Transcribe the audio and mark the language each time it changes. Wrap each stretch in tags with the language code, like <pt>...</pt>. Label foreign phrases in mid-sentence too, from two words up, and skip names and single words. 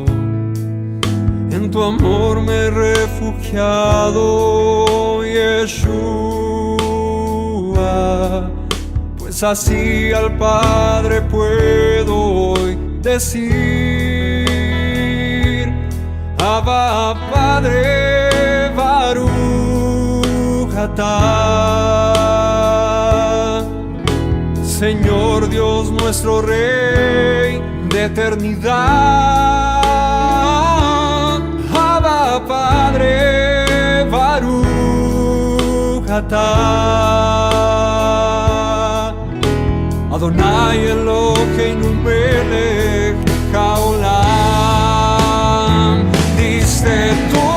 <es>En tu amor me he refugiado, Yeshua, pues así al Padre puedo hoy decir: Abba, Padre,</es> <he>Baruch atah.</he> <es>Señor Dios nuestro Rey de eternidad. Abba, Padre,</es> <he>Baruch atah. Adonai Eloheinu melech haolam.</he> <es>Diste tú</es>